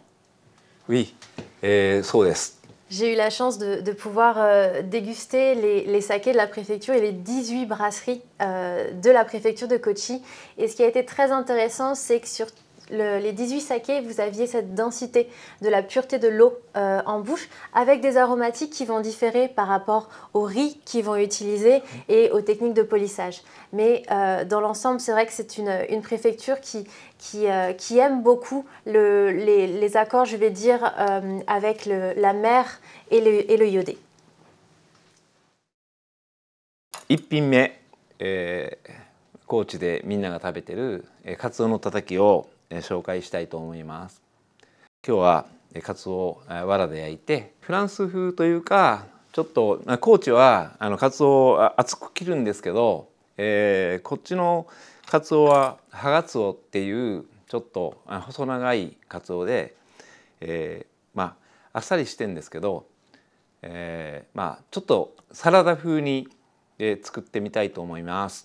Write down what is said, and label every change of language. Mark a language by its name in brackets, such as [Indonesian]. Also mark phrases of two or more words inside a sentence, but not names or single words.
[French] Oui, [Japanese] そうです。 [French] J'ai eu la chance de pouvoir déguster les sakés de la préfecture et les 18 brasseries de la préfecture de Kochi. Et ce qui a été très intéressant, c'est que sur les 18 sakés, vous aviez cette densité de la pureté de l'eau en bouche, avec des aromatiques qui vont différer par rapport au riz qu'ils vont utiliser et aux techniques de polissage. Mais dans l'ensemble, c'est vrai que c'est une préfecture qui aime beaucoup les accords, je vais dire, avec la mer et le iodé. [Japanese] 一品目、高知でみんなが食べてるカツオのたたきを紹介したいと思います。今日はカツオを藁で焼いてフランス風というかちょっと高知はカツオを厚く切るんですけど、こっちのカツオはハガツオっていうちょっと細長いカツオで、あっさりしてんですけど、ちょっとサラダ風に作ってみたいと思います。